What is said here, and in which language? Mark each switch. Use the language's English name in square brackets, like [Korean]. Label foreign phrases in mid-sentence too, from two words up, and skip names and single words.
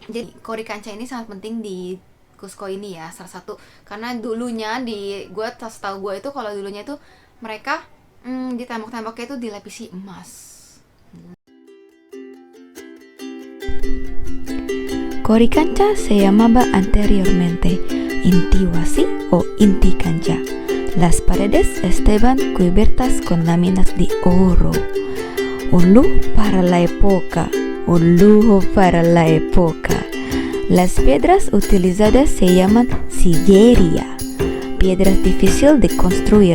[Indonesian] Jadi Korikancha ini sangat penting di Cusco ini ya, salah satu karena dulunya gue tahu gue itu kalau dulunya itu mereka di tembok-temboknya itu dilapisi emas. [Spanish] Coricancha se llamaba anteriormente Intihuasi o Inticancha. Las paredes estaban cubiertas con láminas de oro. Un lujo para la época, un lujo para la época. Las piedras utilizadas se llaman sillería, piedras difíciles de construir.